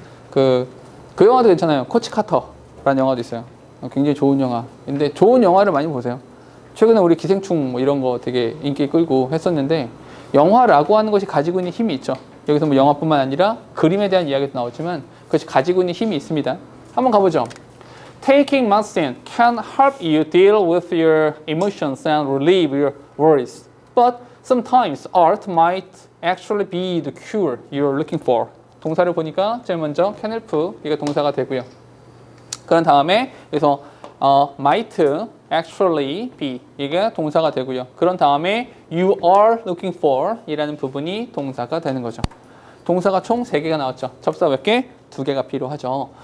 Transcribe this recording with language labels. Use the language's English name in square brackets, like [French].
[Korean] 그 영화도 괜찮아요. 코치 카터라는 영화도 있어요. 굉장히 좋은 영화. 근데 좋은 영화를 많이 보세요. 최근에 우리 기생충 뭐 이런 거 되게 인기 끌고 했었는데 영화라고 하는 것이 가지고 있는 힘이 있죠. 여기서 뭐 영화뿐만 아니라 그림에 대한 이야기도 나오지만 그것이 가지고 있는 힘이 있습니다. 한번 가보죠. [English] Taking medicine can help you deal with your emotions and relieve your worries. But sometimes art might actually be the cure you're looking for. [Korean] 동사를 보니까 제일 먼저 [English] can help [Korean] 이게 동사가 되고요. 그런 다음에 그래서 [English] might actually be [Korean] 이게 동사가 되고요. 그런 다음에 [English] you are looking for [Korean] 이라는 부분이 동사가 되는 거죠. 동사가 총 3개가 나왔죠. 접사 몇 개? 2개가 필요하죠.